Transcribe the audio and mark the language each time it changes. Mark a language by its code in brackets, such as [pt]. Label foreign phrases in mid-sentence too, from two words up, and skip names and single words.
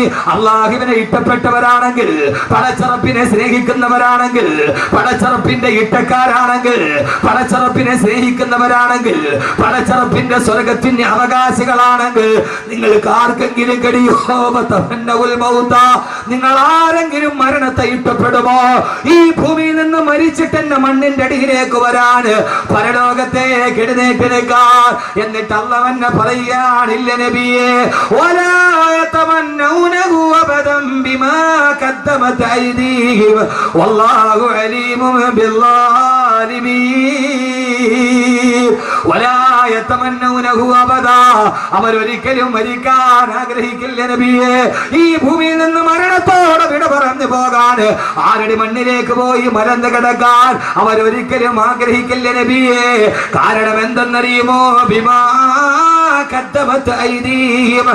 [ml] അള്ളാഹുവിനെ ഇഷ്ടപ്പെട്ടവരാണെങ്കിൽ, പടച്ചറപ്പിനെ സ്നേഹിക്കുന്നവരാണെങ്കിൽ, പടച്ചറപ്പിന്റെ ഇട്ടക്കാരാണെങ്കിൽ, പടച്ചറപ്പിനെ സ്നേഹിക്കുന്നവരാണെങ്കിൽ, പടച്ചറപ്പിന്റെ സ്വർഗത്തിന്റെ അവകാശികളാണെങ്കിൽ നിങ്ങൾക്ക് ആർക്കെങ്കിലും കഴിയോ? നിങ്ങൾ ആരെങ്കിലും മരണത്തെ ഇഷ്ടപ്പെടുമോ? ഈ ഭൂമിയിൽ നിന്ന് മരിച്ചിട്ട് എന്നെ മണ്ണിന്റെ അടിയിലേക്ക് വരാൻ, പരലോകത്തേക്ക് എഴുന്നേറ്റ് നിൽക്കാൻ. എന്നിട്ട് അള്ളാഹു പറയാനില്ല നബിയെ, [ar] ولا يتمنونه أبدا بما قدمت أيديهم والله عليم بالظالمين. ولا يتمنونه أبدا. [ml] അവരൊരിക്കലും മരിക്കാൻ ആഗ്രഹിക്കില്ല നബിയെ. ഈ ഭൂമിയിൽ നിന്ന് മരണത്തോടെ വിട പറഞ്ഞു പോകാൻ, ആരുടെ മണ്ണിലേക്ക് പോയി മലർന്ന് കിടക്കാൻ അവരൊരിക്കലും ആഗ്രഹിക്കില്ല നബിയെ. കാരണം എന്തെന്നറിയുമോ? [ar] بما قدمت أيديهم.